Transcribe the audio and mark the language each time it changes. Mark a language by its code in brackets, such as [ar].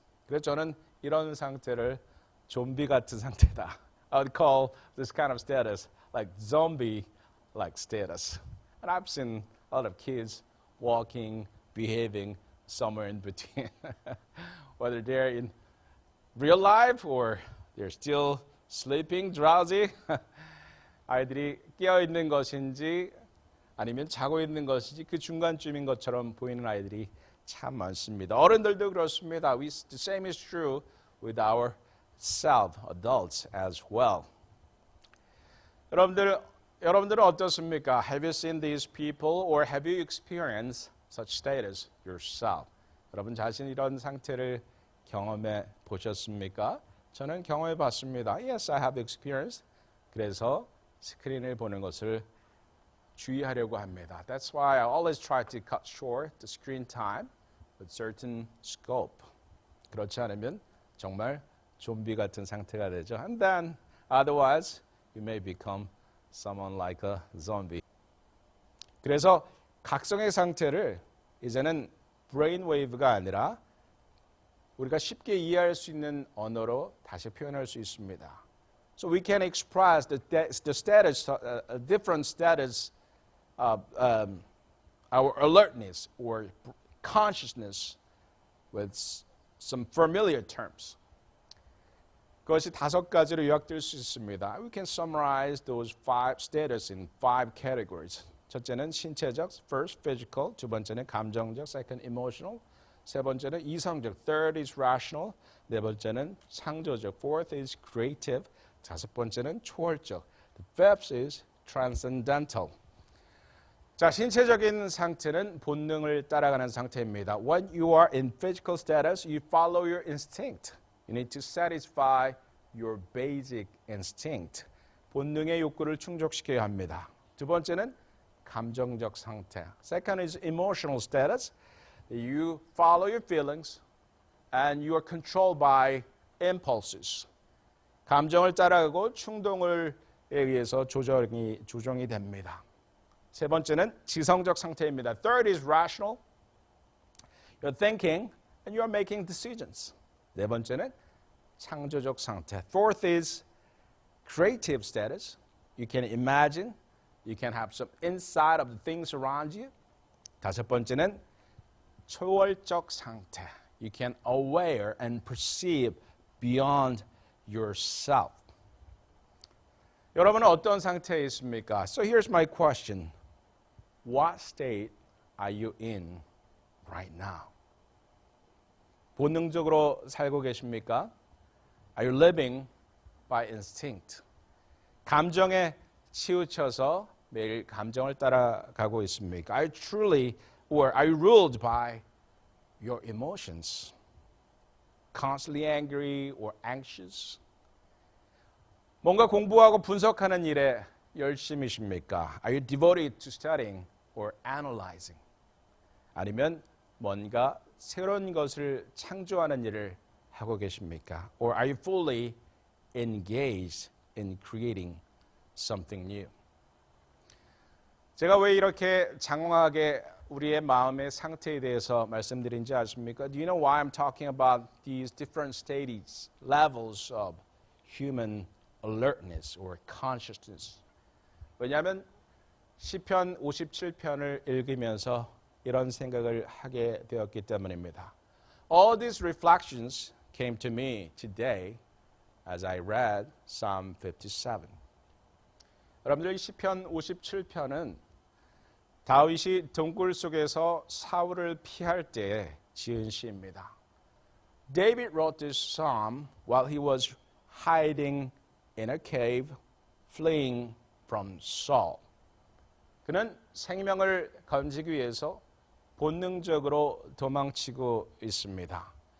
[ko] 그래서 저는 이런 상태를 좀비 같은 상태다. [en] I would call this kind of status like zombie-like status. And I've seen a lot of kids walking, behaving somewhere in between. Whether they're in real life or they're still sleeping, drowsy. [ko] 아이들이 깨어있는 것인지 아니면 자고 있는 것인지 그 중간쯤인 것처럼 보이는 아이들이 참 많습니다. 어른들도 그렇습니다. [en] The same is true with our self, adults as well. [ko] 여러분들은 어떻습니까? [en] Have you seen these people or have you experienced such status yourself? [ko] 여러분 자신 이런 상태를 경험해 보셨습니까? 저는 경험해 봤습니다. [en] Yes, I have experienced. [ko] 그래서 스크린을 보는 것을 주의하려고 합니다. [en] That's why I always try to cut short the screen time with certain scope. [ko] 그렇지 않으면 정말 좀비 같은 상태가 되죠. [en] And then otherwise you may become someone like a zombie. [ko] 그래서 각성의 상태를 이제는 브레인 웨이브가 아니라 우리가 쉽게 이해할 수 있는 언어로 다시 표현할 수 있습니다. [en] So we can express the status, different status of our alertness or consciousness with some familiar terms. [ko] 그것이 5가지로 요약될 수 있습니다. [en] We can summarize those 5 status in 5 categories. [ko] 첫째는 신체적, [en] first physical. [ko] 두 번째는 감정적, [en] second emotional. [ko] 세 번째는 이성적, [en] third is rational. [ko] 네 번째는 창조적, [en] fourth is creative. [ko] 다섯 번째는 초월적, [en] the fifth is transcendental. [ko] 자, 신체적인 상태는 본능을 따라가는 상태입니다. [en] When you are in physical status, you follow your instinct. You need to satisfy your basic instinct. [ko] 본능의 욕구를 충족시켜야 합니다. 두 번째는 감정적 상태. [en] Second is emotional status. You follow your feelings and you are controlled by impulses. [ko] 감정을 따라가고 충동을 의해서 조정이 됩니다. 세 번째는 지성적 상태입니다. [en] Third is rational. You're thinking and you're making decisions. [ko] 네 번째는 창조적 상태. [en] Fourth is creative status. You can imagine. You can have some insight of the things around you. [ko] 다섯 번째는 초월적 상태. [en] You can aware and perceive beyond yourself. [ko] 여러분은 어떤 상태에 있습니까? [en] So here's my question. What state are you in right now? [ko] 본능적으로 살고 계십니까? [en] Are you living by instinct? [ko] 감정에 치우쳐서 매일 감정을 따라가고 있습니까? [en] Are you truly or are you ruled by your emotions? Constantly angry or anxious? [ko] 뭔가 공부하고 분석하는 일에 열심이십니까? [en] Are you devoted to studying or analyzing? [ko] 아니면 뭔가 새로운 것을 창조하는 일을 하고 계십니까? [en] Or are you fully engaged in creating something new? [ko] 제가 왜 이렇게 장황하게 우리의 마음의 상태에 대해서 말씀드린지 아십니까? [en] Do you know why I'm talking about these different stages, levels of human alertness or consciousness? [ko] 왜냐하면 시편 57편을 읽으면서 이런 생각을 하게 되었기 때문입니다. [en] All these reflections came to me today as I read Psalm 57. [ko] 여러분들 이 시편 57편은 다윗이 동굴 속에서 사울을 피할 때 지은 시입니다. [en] David wrote this psalm while he was hiding in a cave, fleeing from Saul. [ko] 그는 생명을 건지기 위해서 본능적으로 도망치고 있습니다.